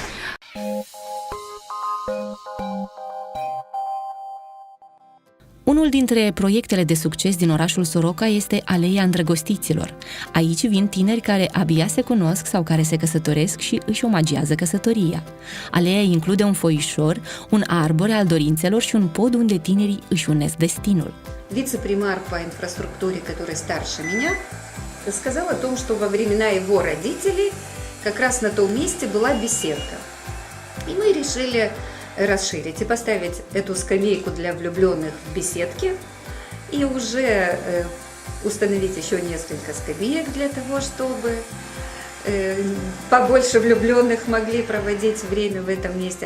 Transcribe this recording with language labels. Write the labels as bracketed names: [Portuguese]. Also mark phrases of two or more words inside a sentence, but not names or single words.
[Romanian] Unul dintre proiectele de succes din orașul Soroca este Aleea Îndrăgostiților. Aici vin tineri care abia se cunosc sau care se căsătoresc și își omagiază căsătoria. Aleea include un foișor, un arbore al dorințelor și un pod unde tinerii își unesc destinul. [Russian] Вице-премьер по инфраструктуре, который старше меня, сказал о том, что во времена его родителей как раз на том месте была беседка. И мы решили расширить и поставить эту скамейку для влюбленных в беседке и уже установить еще несколько скамеек для того, чтобы побольше влюбленных могли проводить время в этом месте.